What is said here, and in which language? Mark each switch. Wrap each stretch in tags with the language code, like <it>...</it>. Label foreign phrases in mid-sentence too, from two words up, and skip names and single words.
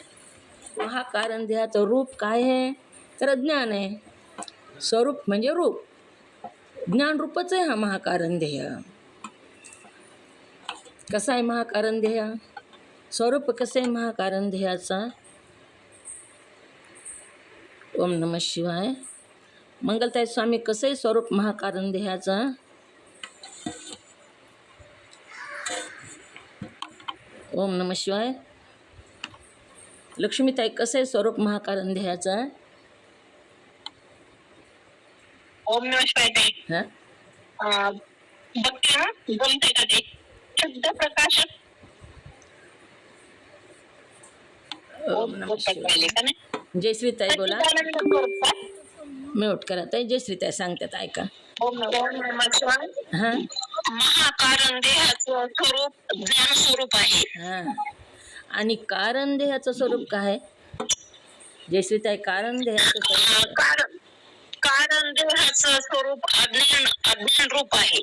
<mr>महाकारण ध्येयाचं रूप काय आहे तर ज्ञान आहे. स्वरूप म्हणजे रूप, ज्ञान रूपच आहे हा महाकारण ध्येय. कसा आहे महाकारण ध्येय? स्वरूप कसं आहे महाकारण ध्येयाचा?</mr> <sa>ओम नमः शिवाय.</sa> <mr>मंगलताई स्वामी, कसं आहे स्वरूप महाकारण ध्येयाचा?</mr> <sa>ओम नमः शिवाय.</sa> <mr>लक्ष्मीताई, कसं आहे स्वरूप महाकारण ध्येयाचं आहे?</mr> <sa>ओम नमः शिवाय ताई. हां</sa> <mr>बघते ना, जमते का ते? शुद्ध प्रकाश.</mr> <sa>ओम नमः शिवाय.</sa> <mr>जयश्री ताई बोला. म्यूट करा ताई. जयश्री ताई सांगतात ऐका.</mr> <sa>ओम नमः शिवाय. हां</sa> <mr>महाकारण देहाचं स्वरूप ज्ञान स्वरूप आहे. हां आणि कारण देहाचं स्वरूप काय आहे? जयश्री ताई, कारण देहाचं स्वरूप कारण कारण देहाचं स्वरूप अज्ञान रूप आहे.</mr>